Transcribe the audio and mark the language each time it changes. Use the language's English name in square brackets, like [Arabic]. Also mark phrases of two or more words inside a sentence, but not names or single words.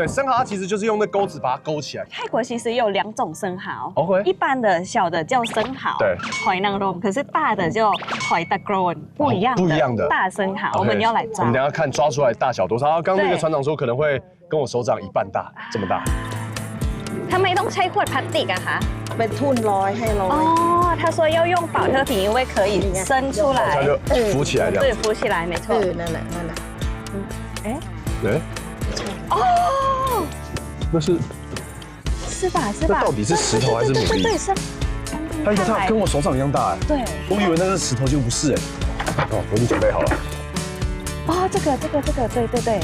[Chinese] 生蚝它其实就是用那钩子把它勾起来。泰国其实有2种生蚝 OK 一般的小的叫生蚝，对，海南肉，可是大的叫海大grown，不一样的，不一样的大生蚝，我们要来抓我们等。一下看抓出来大小多少。刚刚那个对船长说可能会跟我手掌1半大，这么大。 [Thai] ทำไมต้องใช้ขวดพลาสติกอะคะ เป็นทุ่นร้อยให้ร้อย [Chinese] 哦，他说要用保特瓶，因为可以伸出来它，就浮起来这对，样子。浮起来，没 เอ 错。 [Thai] อนั่นแหละ [Chinese] 哎，哦，那是是吧？是吧？那到底是石头还是牡蛎对，是。它跟我手掌一样大哎。对。我以为那是石头，就不是哎。哦，我已经准备好了。哦，这个，对，